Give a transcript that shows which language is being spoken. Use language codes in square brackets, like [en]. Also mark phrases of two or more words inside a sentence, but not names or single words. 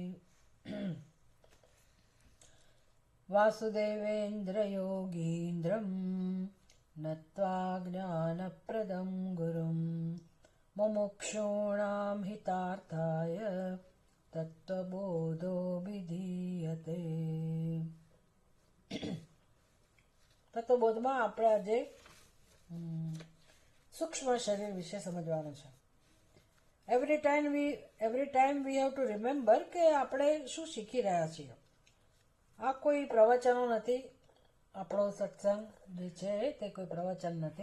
[sa] वासुदेवेन्द्र योगीन्द्रं नत्वा ज्ञानप्रदं गुरुं मुमुक्षूणां हितार्थाय तत्त्वबोधो विधीयते। [gu] તત્વબોધમાં આપણે આજે સૂક્ષ્મ શરીર વિશે સમજવાનું છે. [en] every time we have to remember [gu] કે આપણે શું શીખી રહ્યા છીએ. આ કોઈ પ્રવચનો નથી. આપણો સત્સંગ જે છે તે કોઈ પ્રવચન નથી.